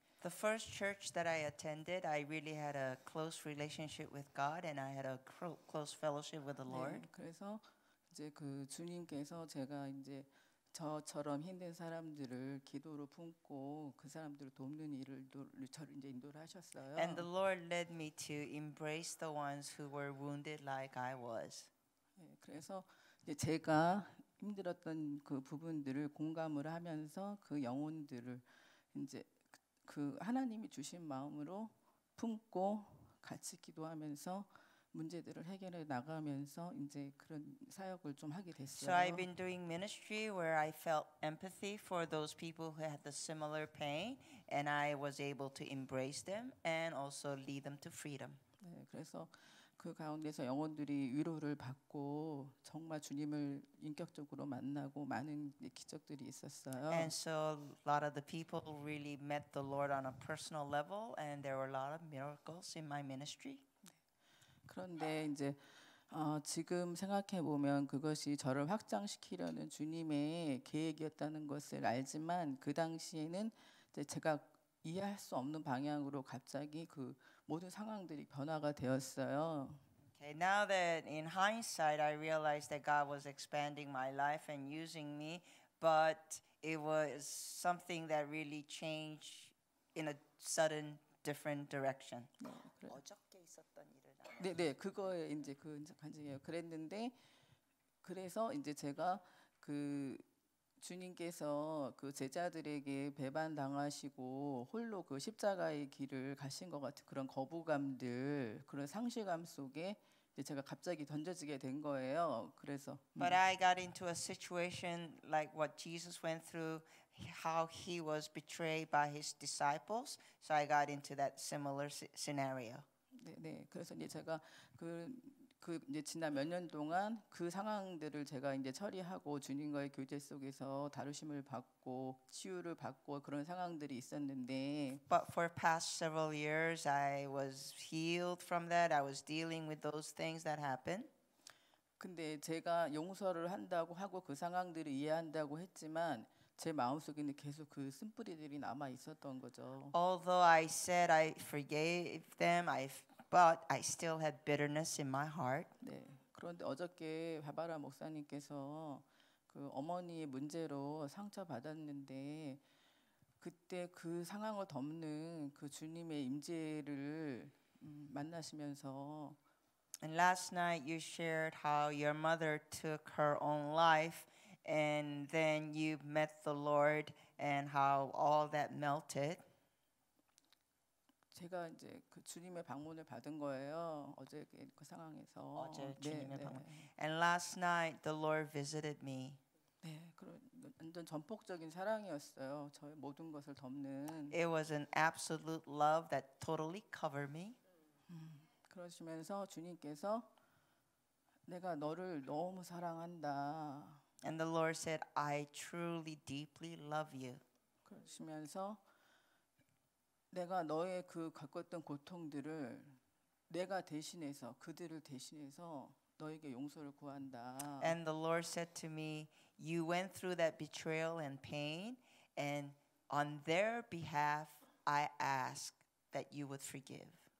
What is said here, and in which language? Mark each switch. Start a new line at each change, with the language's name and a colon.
English: The first church that I attended, I really had a close relationship with God, and I had a close fellowship with the Lord.
Korean: 네, 그래서 이제 그 주님께서 제가 이제 저처럼 힘든 사람들을 기도로 품고 그 사람들을 돕는 일을 저를 이제 인도를 하셨어요.
English: And the Lord led me to embrace the ones who were wounded like I was.
Korean: 네, 그래서 이제 제가 힘들었던 그 부분들을 공감을 하면서 그 영혼들을 이제 그 하나님이 주신 마음으로 품고 같이 기도하면서 문제들을 해결해 나가면서 이제 그런 사역을 좀 하게 됐어요.
English: So I've been doing ministry where I felt empathy for those people who had the similar pain, and I was able to embrace them and also lead them to freedom.
Korean: 네, 네, 그래서 그 가운데서 영혼들이 위로를 받고 정말 주님을 인격적으로 만나고 많은 기적들이 있었어요.
English: And so a lot of the people really met the Lord on a personal level, and there were a lot of miracles in my ministry.
Korean: 그런데 이제 지금 생각해 보면 그것이 저를 확장시키려는 주님의 계획이었다는 것을 알지만 그 당시에는 이제 제가 이해할 수 없는 방향으로 갑자기 그 모든 상황들이 변화가 되었어요.
English: Okay, now that in hindsight I realized that God was expanding my life and using me, but it was something that really changed in a sudden different direction.
Korean: 어저께 있었던 일을 네, 그거에 이제 그 간증이에요. 그랬는데 그래서 이제 제가 그 주님께서 그 제자들에게 배반당하시고 홀로 그 십자가의 길을 가신 것 같은 그런 거부감들, 그런 상실감 속에 이제 제가 갑자기 던져지게 된 거예요. 그래서
English: But I got into a situation like what Jesus went through, how he was betrayed by his disciples. So I got into that similar scenario.
Korean: 네. 그래서 이제 제가 그 이제 지난 몇 년 동안 그 상황들을 제가 이제 처리하고 주님과의 교제 속에서 다루심을 받고 치유를 받고 그런 상황들이 있었는데
English: But for past several years I was healed from that. I was dealing with those things that happened.
Korean: 근데 제가 용서를 한다고 하고 그 상황들을 이해한다고 했지만 제 마음속에는 계속 그 쓴뿌리들이 남아 있었던 거죠.
English: Although I said I forgave them, but I still had bitterness in my heart.
Korean: 네. 그런데 어저께 바바라 목사님께서 그 어머니의 문제로 상처 받았는데 그때 그 상황을 덮는 그 주님의 임재를 만나시면서
English: And last night you shared how your mother took her own life and then you met the Lord and how all that melted.
Korean: 제가 이제 그 주님의 방문을 받은 거예요. 어제 그 상황에서. 어제 주님의 방문.
English: And last night the Lord visited me.
Korean: 네, 그런 완전 전폭적인 사랑이었어요. 저의 모든 것을 덮는.
English: It was an absolute love that totally covered me.
Korean: 그러시면서 주님께서 내가 너를 너무 사랑한다.
English: And the Lord said, I truly, deeply love you.
Korean: 그러시면서 내가 너의 그 겪었던 고통들을 내가 대신해서 그들을 대신해서 너에게 용서를 구한다.
English: And the Lord said to me, you went through that betrayal and pain, and on their behalf, I ask that you would forgive.